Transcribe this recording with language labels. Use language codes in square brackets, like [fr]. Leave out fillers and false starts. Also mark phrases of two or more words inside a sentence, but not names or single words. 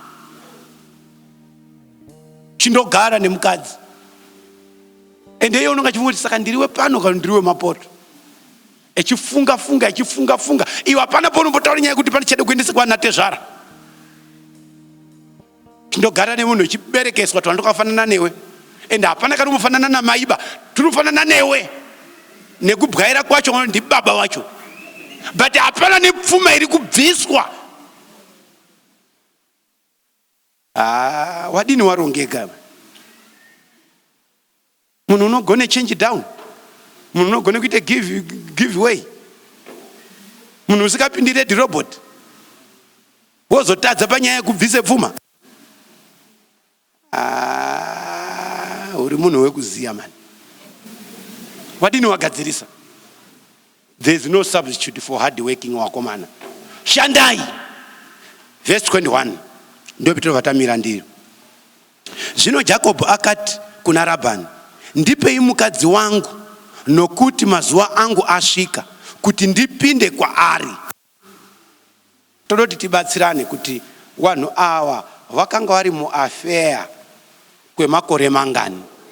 [sn] chindogara nemukadzi ende iye unonga chifunga kuti saka ndiriwe pano kana ndiriwe mapoto echifunga iwe hapana paunombotaura nyaya yekuti pane chede kuendesa kwana tezvara chindogara nemunhu echiberekeswa twandakafanana newe ende hapana kana unofanana namaiba tunofanana newe nekubwaira kwacho ndi baba wacho but hapana nepfuma iri kubviswa wadini warongeka munhu unogone [en] change down [sn] munhu unogone kuita [en] give way [sn] munhu usikapindi [en] red robot [sn] wozotadza panyaya yekubvise pfuma uri munhu wekuziya mani wadini wagadzirisa [en] there is no substitute for hard [sn] working wakomana shandai verse 21 ndio petro vatamira ndiro zvino Jacob akati kuna Rabhani ndipei mukadzi wangu nokuti mazuva angu asvika kuti ndipinde kwaari todoti tibatsirane kuti vanhu ava vakanga vari muaffair kwemakore mangani